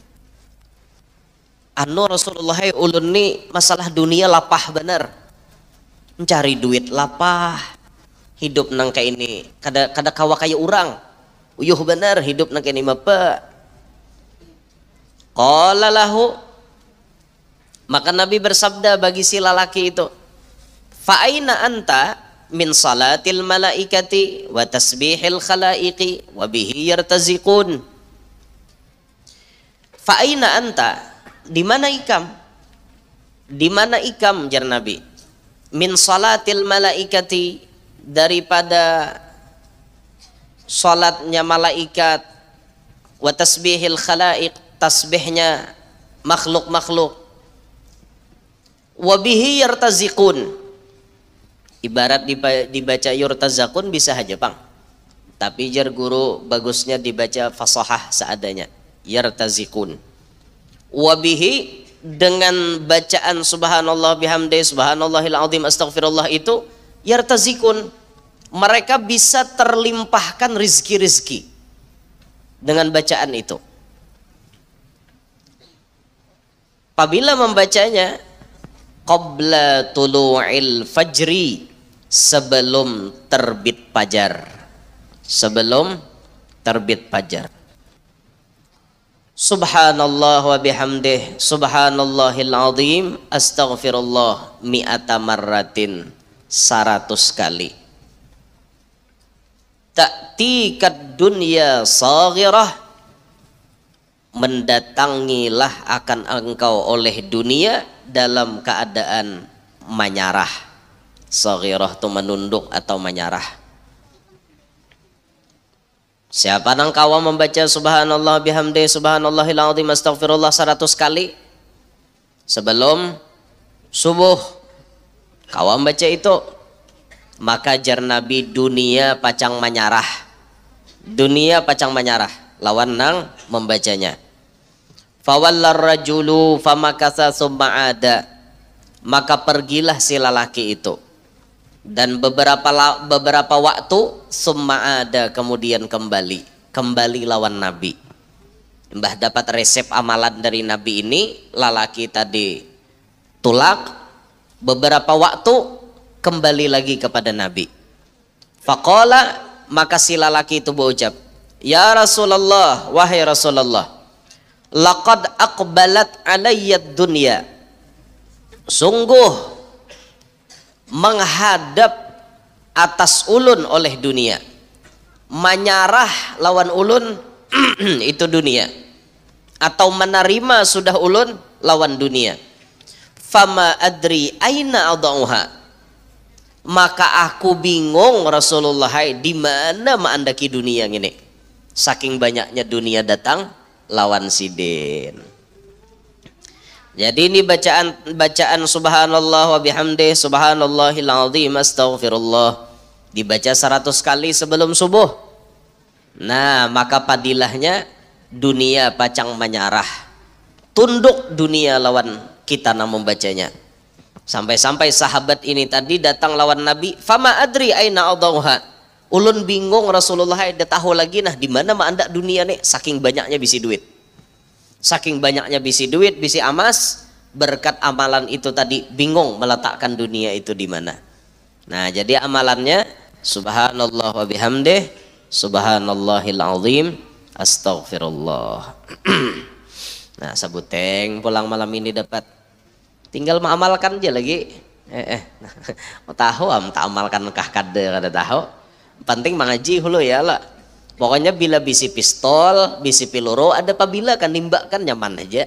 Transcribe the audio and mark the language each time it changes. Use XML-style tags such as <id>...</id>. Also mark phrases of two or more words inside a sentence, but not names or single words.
<bjn>Anu Rasulullah, ulun ni masalah dunia lapah bener, mencari duit lapah, hidup nang kayak ini kada kawa kayak orang. Uyuh benar hidup nak ini apa?</bjn> <ar>قال له,</ar> <id>maka Nabi bersabda bagi si lelaki itu,</id> <ar>فأين أنت من صلاة الملائكة وتسبيح الخلائق وبه يرتزقون. فأين أنت,</ar> <bjn>di mana ikam? Di mana ikam jar Nabi?</bjn> <ar>من صلاة الملائكة,</ar> <bjn>daripada salatnya malaikat,</bjn> <ar>وتسبيح الخلائق,</ar> <bjn>tasbihnya makhluk-makhluk,</bjn> <ar>وبه يرتزقون,</ar> <bjn>ibarat dibaca yurtazakun bisa aja Bang, tapi jar guru bagusnya dibaca fasahah seadanya, yartaziqun.</bjn> <ar>وبه,</ar> <id>dengan bacaan</id> <ar>سبحان الله بحمده، سبحان الله العظيم، أستغفر الله</ar> <id>itu yartaziqun, mereka bisa terlimpahkan rizki-rizki dengan bacaan itu. Apabila membacanya,</id> <ar>قبل طلوع الفجر,</ar> <id>sebelum terbit fajar. Sebelum terbit fajar.</id> <ar>سبحان الله وبحمده، سبحان الله العظيم، أستغفر الله مائة مرة, 100 kali. تأتيك الدنيا صاغرة,</ar> <bjn>mendatangilah akan engkau oleh dunia dalam keadaan menyarah. Saghirah itu menunduk atau menyarah. Siapa nang kawa membaca</bjn> <ar>سبحان الله بحمده سبحان الله العظيم أستغفر الله</ar> <bjn>100 kali sebelum subuh, kawa membaca itu, maka jar Nabi dunia pacang menyarah. Dunia pacang menyarah lawan nang membacanya.</bjn> <ar>فولى الرجل فمكث ثم عاد,</ar> <bjn>maka pergilah si lelaki itu dan beberapa waktu</bjn> <ar>ثم عاد,</ar> <bjn>kemudian kembali lawan Nabi. Mbah dapat resep amalan dari Nabi ini, lelaki tadi tulak, beberapa waktu kembali lagi kepada Nabi.</bjn> <id>Faqala, maka si lelaki itu berucap,</id> <ar>يا رسول الله,</ar> <id>wahai Rasulullah,</id> <ar>لقد أقبلت علي الدنيا,</ar> <bjn>sungguh menghadap atas ulun oleh dunia. Menyarah lawan ulun itu dunia, atau menerima sudah ulun lawan dunia.</bjn> <ar>فما أدري أين أضعها,</ar> <bjn>maka aku bingung Rasulullah, di mana maandaki dunia ini. Saking banyaknya dunia datang lawan sidin. Jadi ini bacaan</bjn> <ar>سبحان الله وبحمده سبحان الله العظيم أستغفر الله</ar> <bjn>dibaca 100 kali sebelum subuh. Nah, maka padilahnya dunia pacang menyarah, tunduk dunia lawan kita nang membacanya. Sampai-sampai sahabat ini tadi datang lawan Nabi,</bjn> <ar>فما أدري أين أضعها,</ar> <bjn>ulun bingung Rasulullah, dia tahu lagi nah di mana ma andak dunia nih, saking banyaknya bisi duit. Saking banyaknya bisi duit, bisi amas, berkat amalan itu tadi bingung meletakkan dunia itu di mana. Nah, jadi amalannya</bjn> <ar>سبحان الله وبحمده سبحان الله العظيم أستغفر الله.</ar> <bjn>Nah, sabuteng pulang malam ini dapat, tinggal mengamalkan aja lagi. Mau tahu tak amalkan kah kada tahu. Penting mengaji hulu ya lah. Pokoknya bila bisi pistol, bisi peluru, ada pabila kan nimbak kan nyaman aja.</bjn>